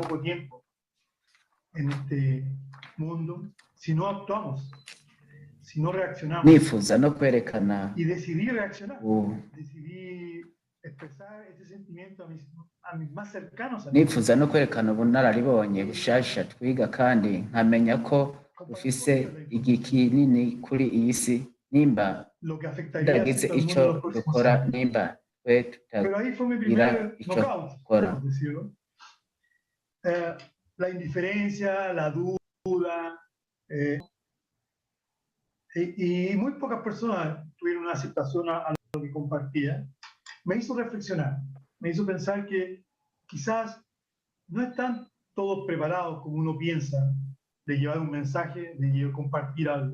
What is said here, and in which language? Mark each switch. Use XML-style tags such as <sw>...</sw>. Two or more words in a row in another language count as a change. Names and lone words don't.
<rn>nifuza no kwerekana nifuza no kwerekana ubunararibonye bushasha twiga kandi nkamenya ko dufise igihe kinini kuri iyi si nimba tudagize icyo dukora nimba twe tutagira icyo dukora</rn> <es>la indiferencia, la duda, y muy pocas personas tuvieron una aceptación a lo que compartía, me hizo reflexionar, me hizo pensar que quizás no están todos preparados como uno piensa de llevar un mensaje, de compartir algo.</es>